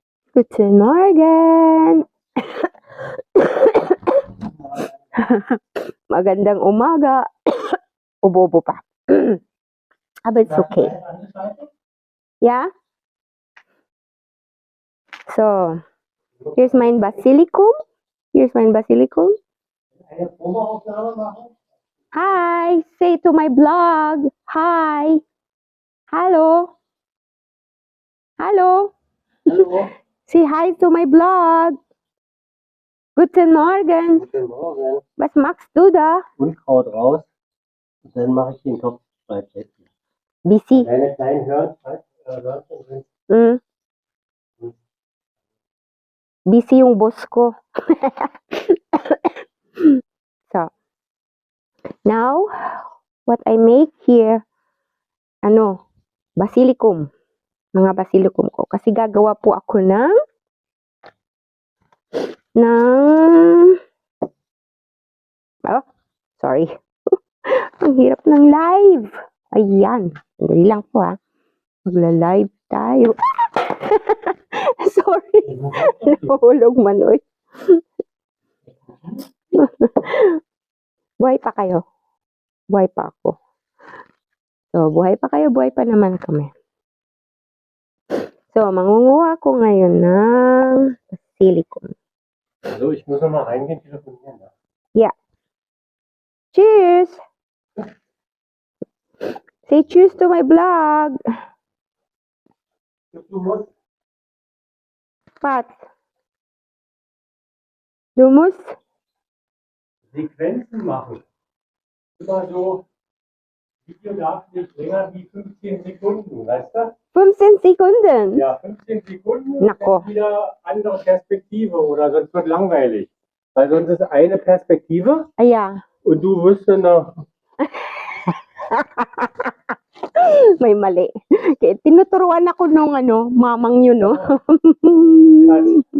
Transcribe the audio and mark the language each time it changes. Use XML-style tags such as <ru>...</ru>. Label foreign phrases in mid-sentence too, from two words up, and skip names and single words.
<de>Guten Morgen!</de> <tl>Magandang umaga. Ubo-ubo pa.</tl> <en>But it's okay. Yeah? So, here's my basilicum. Hi! Say to my vlog. Hi! Hello!</en> <de>Hallo.</de> <en>Say hi to my vlog.</en> <de>Guten Morgen. Guten Morgen. Was machst du da? Unkraut raus. Und dann mache ich den Topf bei Plätzchen.</de> <en>Busy.</en> <de>Kleine kleinen Hörnchen sind.</de> <tl>Busy yung boss ko.</tl> <en>So, now, what I make here, basilicum.</en> <tl>Mga basilicum ko. Kasi gagawa po ako ng oh, sorry. Ang hirap ng live. Ayan. Sandali lang po ha. Magla-live tayo. Sorry. Nahulog man, oy. Buhay pa kayo. Buhay pa ako. So, buhay pa kayo, buhay pa naman kami. So, mangunguha ko ngayon ng silicone.</tl> <de>Also, ich muss noch mal reingehen, telefonieren. Ne?</de> <en>Yeah. Cheers! Say cheers to my vlog.</en> <de>Du musst Pat. Du musst Sequenzen machen. Immer so, Video darf nicht länger wie 15 Sekunden, weißt du? 15 Sekunden. Ja, 15 Sekunden</de> <tl>Nako.</tl> <de>und dann wieder andere Perspektive oder sonst wird langweilig. Weil sonst ist eine Perspektive</de> <tl>Ayan.</tl> <de>und du wirst dann noch.</de> <tl>May mali. Kaya tinuturuan ako nung mamang yun, no?</tl>